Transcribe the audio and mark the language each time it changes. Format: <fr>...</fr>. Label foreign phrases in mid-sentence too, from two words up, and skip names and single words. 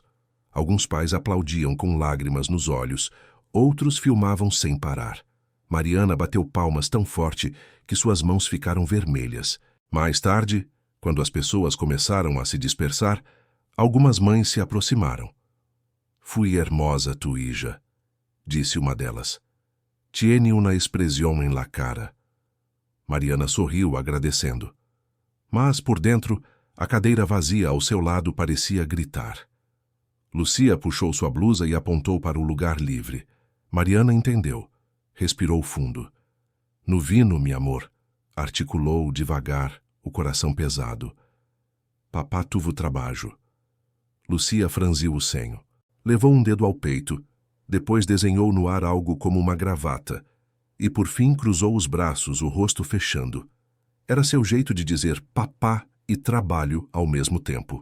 <pt>Alguns pais aplaudiam com lágrimas nos olhos, outros filmavam sem parar. Mariana bateu palmas tão forte que suas mãos ficaram vermelhas. Mais tarde, quando as pessoas começaram a se dispersar, algumas mães se aproximaram.</pt> <es>«Fui hermosa tu hija»,</es> <pt>disse uma delas.</pt> <es>«Tiene una expresión en la cara».</es> <pt>Mariana sorriu, agradecendo. Mas, por dentro, a cadeira vazia ao seu lado parecia gritar. Lucia puxou sua blusa e apontou para o lugar livre. Mariana entendeu. Respirou fundo.</pt> <es>«No vino, mi amor»,</es> <pt>articulou devagar, o coração pesado.</pt> <es>«Papá tuvo trabalho».</es> <pt>Lucia franziu o senho. Levou um dedo ao peito, depois desenhou no ar algo como uma gravata, e por fim cruzou os braços, o rosto fechando. Era seu jeito de dizer papá e trabalho ao mesmo tempo.</pt>